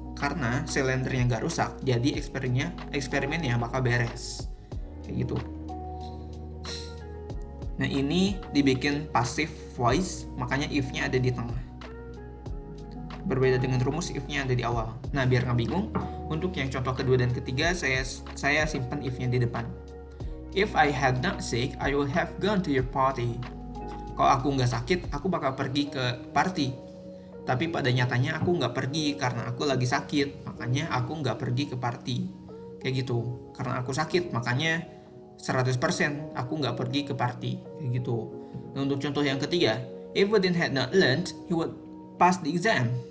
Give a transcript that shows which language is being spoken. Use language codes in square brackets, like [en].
[id] Karena si landernya nggak rusak, jadi eksperimennya bakal beres. Kayak gitu. Nah, ini dibikin passive voice, makanya if-nya ada di tengah. Berbeda dengan rumus if-nya ada di awal. Nah, biar nggak bingung, untuk yang contoh kedua dan ketiga, saya simpan if-nya di depan. [en] If I had not sick, I would have gone to your party. [id] Kalau aku nggak sakit, aku bakal pergi ke party. Tapi pada nyatanya aku nggak pergi karena aku lagi sakit, makanya aku nggak pergi ke party. Kayak gitu. Karena aku sakit, makanya 100% aku nggak pergi ke party. Kayak gitu. Nah, untuk contoh yang ketiga, [en] if Udin had not learned, he would pass the exam.